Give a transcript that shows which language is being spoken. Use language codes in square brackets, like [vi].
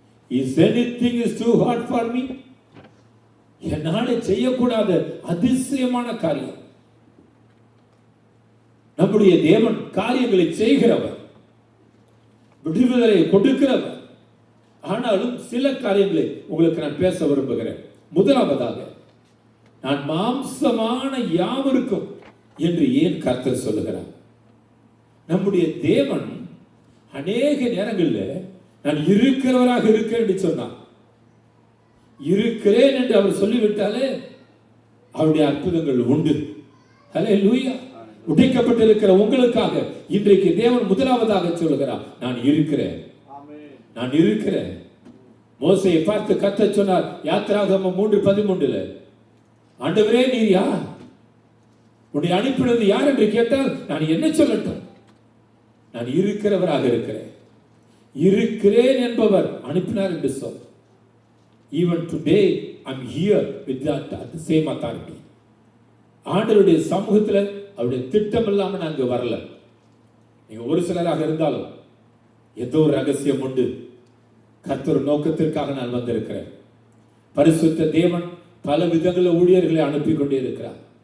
[en] Is anything is too hard for me? [ta] என்னாலே செய்யக்கூடாத அதிசயமான காரியம். நம்முடைய தேவன் காரியங்களை செய்கிறவர், விடுதலை கொடுக்கிறவர். ஆனாலும் சில காரியங்களை உங்களுக்கு நான் பேச விரும்புகிறேன். முதலாவதாக, நான் மாம்சமான யாவருக்கும் என்று ஏன் கர்த்தர் சொல்லுகிறார்? நம்முடைய தேவன் அநேக நேரங்களில் நான் இருக்கிறவராக இருக்கிறேன் என்று சொன்னார். இருக்கிறேன் என்று அவர் சொல்லிவிட்டாலே அவருடைய அற்புதங்கள் உண்டு. ஹல்லேலூயா. உடைக்கப்பட்டிருக்கிற உங்களுக்காக இன்றைக்கு தேவன் முதலாவதாக சொல்லுகிறார், நான் இருக்கிறேன். நான் இருக்கிறேன். மோசையை பார்த்து கர்த்தர் சொன்னார் யாத்திராகமம் 3:13, ஆண்டவரே நீர் யார்? உன்னை அனுப்பினது யார் என்று கேட்டால் நான் என்ன சொல்லட்டும்? நான் இருக்கிறவராக இருக்கிறேன். இருக்கிறேன் என்பவர் அனுப்பினார் என்று சொல். [en] Even today I'm here with that the same authority. [ta] ஆண்டவருடைய சமூகத்தில் அவருடைய திட்டம் இல்லாம நான் அங்க வரல. நீங்க ஒரு சிலராக இருந்தாலும் ஏதோ ஒரு ரகசியம் உண்டு. கர்த்தர் நோக்கத்திற்காக நான் வந்திருக்கிறேன். பரிசுத்த தேவன் பல விதங்களில் ஊழியர்களை அனுப்பி கொண்டே இருக்கிறார்.